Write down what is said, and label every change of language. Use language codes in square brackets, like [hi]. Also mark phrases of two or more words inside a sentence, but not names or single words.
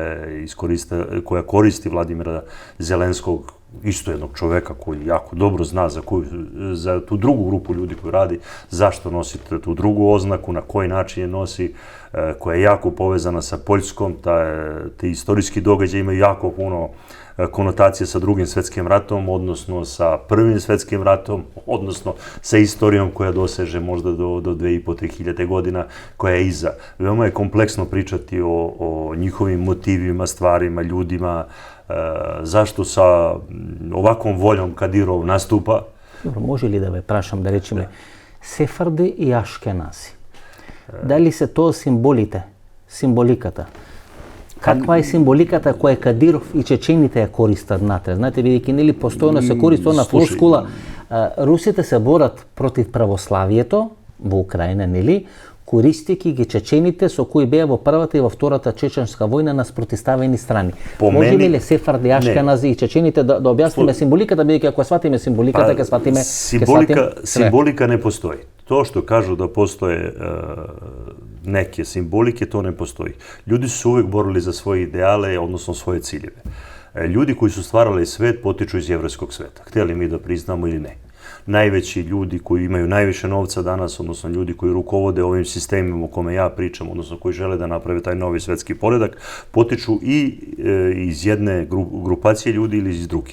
[sr] koja koristi Vladimira Zelenskog, isto jednog čoveka koji jako dobro zna za tu drugu grupu ljudi koji radi, zašto nosi tu drugu oznaku, na koji način je nosi, koja je jako povezana sa Poljskom, te istorijski događaji imaju jako puno konotacije sa Drugim svetskim ratom, odnosno sa Prvim svetskim ratom, odnosno sa istorijom koja doseže možda do 2.500-3.000 godina, koja je iza. Veoma je kompleksno pričati o njihovim motivima, stvarima, ljudima, zašto sa ovakvom voljom Kadirov nastupa. [mk] Dobro, може ли да ве прашам, да речеме, Сефарди и Ашкенази? Дали се тоа символиката? Каква е символиката која Кадиров и чечените ја користат натре? Знаете, бидејќи нели постојано се користи она флоскула, русите се борат против православието во Украина, нели? Користејќи ги чечените со кои беа во првата и во втората чеченска војна на спротивставени страни. Може ли Сефарди, Ашкенази и чечените да објасниме символиката, бидејќи ако сватиме символиката, ќе сватиме Символика не постои. [sr] To što kažu da postoje neke simbolike, to ne postoji. Ljudi su se uvek borili za svoje ideale, odnosno svoje ciljeve. Ljudi koji su stvarali svet potiču iz jevrejskog sveta. Htjeli mi da priznamo ili ne. Najveći ljudi koji imaju najviše novca danas, odnosno ljudi koji rukovode ovim sistemima o kome ja pričam, odnosno koji žele da naprave taj novi svetski poredak, potiču i iz jedne grupacije ljudi ili iz druge.